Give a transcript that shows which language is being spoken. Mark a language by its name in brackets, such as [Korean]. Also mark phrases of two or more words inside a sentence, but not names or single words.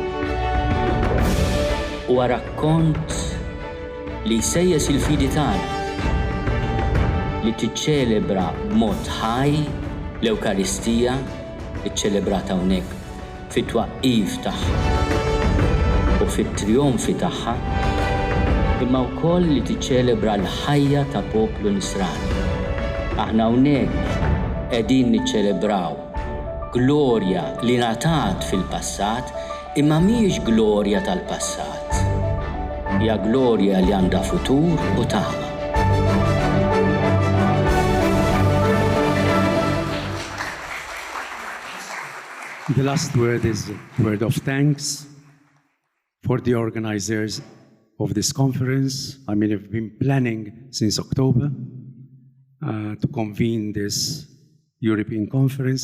[Maltese] huwa rakkont li jsejjes il-fidi tagħna li tiċċelebra b'mod ħaj l-Ewkaristija iċċelebrata hawnhekk fit-twaqqif tagħha u fit-trionfi tagħha, imma wkoll li tiċċelebra l-ħajja ta' poplu Nisrani. Aħna hawnhekk qegħdin niċċelebraw glorja li ngħatat fil-passat, imma mhijiex glorja tal-passat. Hija glorja li għandha futur u tama. [English] The last word is a word of thanks for the organizers of this conference. I mean, we've been planning since October to convene this European conference.